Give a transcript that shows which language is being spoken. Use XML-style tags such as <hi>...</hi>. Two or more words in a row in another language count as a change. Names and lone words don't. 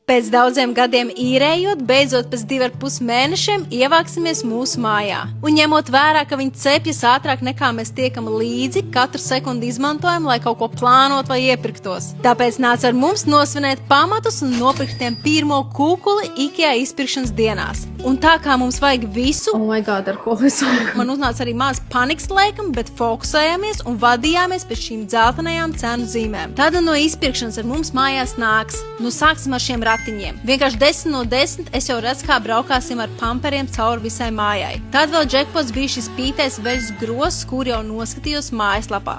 <lv>Pēc daudziem gadiem īrējot, beidzot pēc 2,5 mēnešiem ievāksimies mūsu mājā. Un ņemot vērā, ka viņi cepjas ātrāk nekā mēs tiekam līdzi, katru sekundi izmantojam, lai kaut ko plānot vai iepirktos. Tāpēc nāc ar mums nosvinēt pamatus un nopirkt tiem pirmo kūkuli IKEA izpirkšanas dienās. Un tā kā mums vajag visu,</lv> <en>Oh my god,</en> <lv>ar ko es varu? man uznāca arī maz panikas laikam, bet fokusējāmies un vadījāmies pēc šīm dzeltenajām cenu zīmēm. Tāda no izpirkšanas ar mums mājās nāks. Nu sāksim ar šiem ratiņiem. Vienkārši 10 no 10 es jau redzu, kā braukāsim ar pamperiem cauri visai mājai. Tad vēl džekpots bija šis pītais veļas grozs, kur jau noskatījos mājaslapā.</lv>